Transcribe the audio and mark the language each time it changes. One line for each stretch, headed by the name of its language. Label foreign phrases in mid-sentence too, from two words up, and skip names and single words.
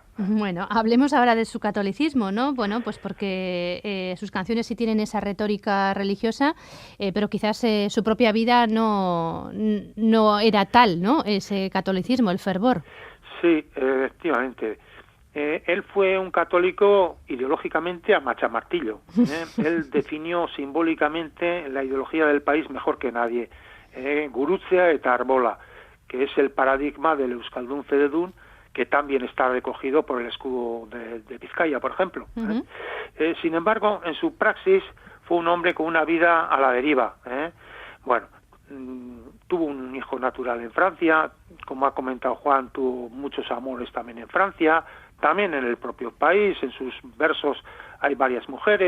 Spanish: Bueno, hablemos ahora de su catolicismo, ¿no? Bueno, pues porque sus canciones sí tienen esa retórica religiosa, pero quizás su propia vida no era tal, ¿no? Ese catolicismo, el fervor. Sí, efectivamente. Él fue un católico ideológicamente a machamartillo. Él definió simbólicamente la ideología del país mejor que nadie.
Basque: Gurutzea eta Arbola,
Spanish: que es el paradigma del
Basque: Euskaldun Fededun,
Spanish: que también está recogido por el escudo de Vizcaya, por ejemplo. Uh-huh. Sin embargo, en su praxis fue un hombre con una vida a la deriva. Bueno, tuvo un hijo natural en Francia, como ha comentado Juan, tuvo muchos amores también en Francia, también en el propio país, en sus versos hay varias mujeres.